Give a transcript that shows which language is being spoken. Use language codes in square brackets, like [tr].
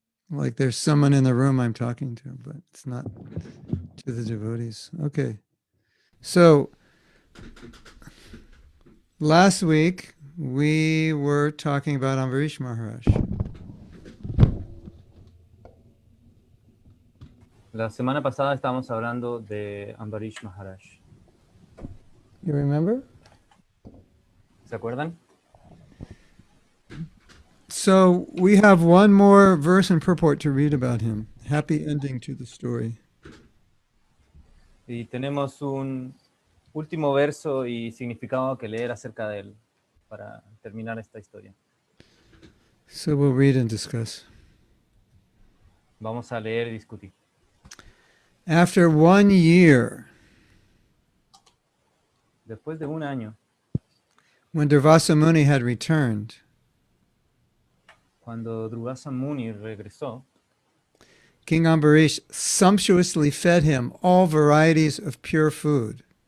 [en] Like there's someone in the room I'm talking to, but it's not to the devotees. Okay. So last week we were talking about Ambarish Maharaj. [es] La semana pasada estábamos hablando de Ambarish Maharaj. [en] You remember? [es] ¿Se acuerdan? [en] So we have one more verse and purport to read about him. Happy ending to the story. [es] Y tenemos un último verso y significado que leer acerca de él para terminar esta historia. [en] So we'll read and discuss. [es] Vamos a leer y discutir. [en] After 1 year, [es] Después de un año, [en] when Durvasa Muni had returned, [es] cuando Durvasa Muni regresó, [en] King Ambarish sumptuously fed him all varieties of pure food.